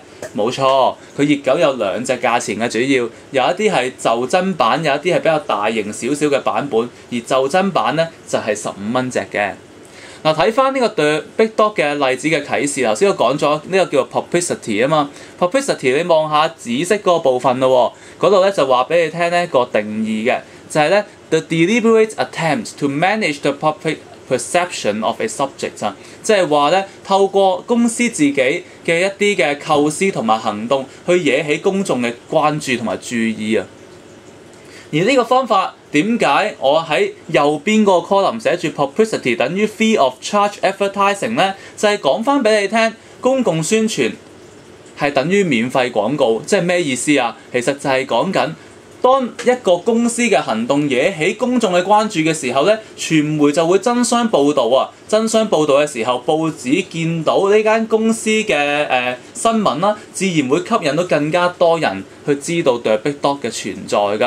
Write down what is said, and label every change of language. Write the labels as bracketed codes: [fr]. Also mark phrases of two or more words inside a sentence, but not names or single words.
[yue] 冇錯，佢熱狗有2隻價錢嘅，主要有一啲係袖珍版，有一啲係比較大型少少嘅版本，而袖珍版咧就係15蚊隻嘅。嗱，睇翻呢個 The Big Dog 嘅例子嘅啟示，頭先我講咗呢個叫做 publicity 啊嘛。publicity 你望下紫色嗰個部分咯喎，嗰度咧就話俾你聽呢個定義嘅，就係咧 [en] the deliberate attempt to manage the public perception of a subject [yue] 啊，即係話咧透過公司自己嘅一啲嘅構思同埋行動，去惹起公眾嘅關注同埋注意啊。而呢個方法點解我喺右邊個 column 寫住 publicity 等於 [en] free of charge advertising [yue] 咧？就係講翻俾你聽，公共宣傳係等於免費廣告，即係咩意思啊？其實就係講緊，當一個公司嘅行動惹起公眾嘅關注嘅時候咧，傳媒就會爭相報導啊！爭相報導嘅時候，報紙見到呢間公司嘅新聞啦，自然會吸引到更加多人去知道 The Big Dog 嘅存在㗎。